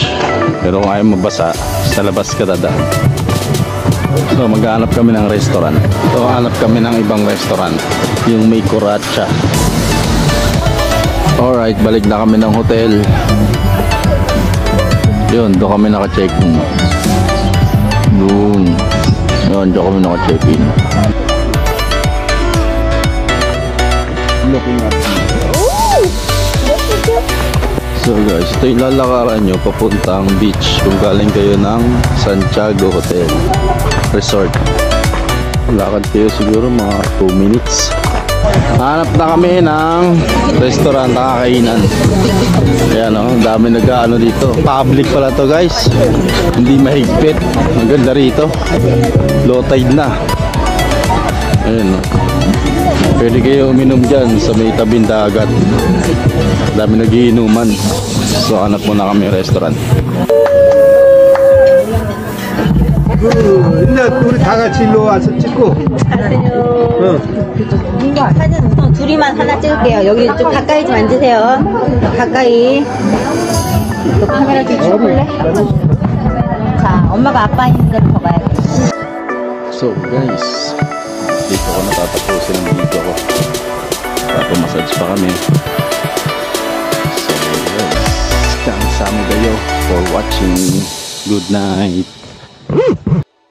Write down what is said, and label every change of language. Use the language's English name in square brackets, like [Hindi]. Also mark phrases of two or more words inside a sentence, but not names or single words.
[Filipino] Pero kung ayaw mabasa, sa labas ka dadaan. So maghanap kami ng restaurant. So hanap kami ng ibang restaurant, yung may kuratsa. Alright, balik na kami ng hotel. Yun, doon kami naka-check-in. Doon. Yun, doon kami naka-check-in. [English] Looking at me. [Filipino] So guys, ito yung lalakaran nyo papuntang beach kung galing kayo ng Santiago Hotel Resort. Lakad kayo siguro mga 2 minutes. Hanap na kami ng restaurant na kakainan. Ayan o, dami nag-ano dito. Public pala to guys. Hindi mahigpit. Ang ganda rito. Low tide na. Ayan o. Pwede kayo uminom dyan sa may tabing dagat. Dami nagiinuman. So hanap muna kami restaurant. [Korean] 근데 우리 다 같이 일로 와서 찍고. 안녕하세요. 사진 우선 둘이만 하나 찍을게요. 여기 좀 가까이 좀 앉으세요. 가까이. 너 카메라 좀 쳐볼래? 자, 엄마가 아빠 있는 데로 가봐야 돼. [Filipino] So guys, dito ko natatapusin ang video ko. Papumassage pa kami. So guys, kamsahamnida kayo [English] for watching. Good night.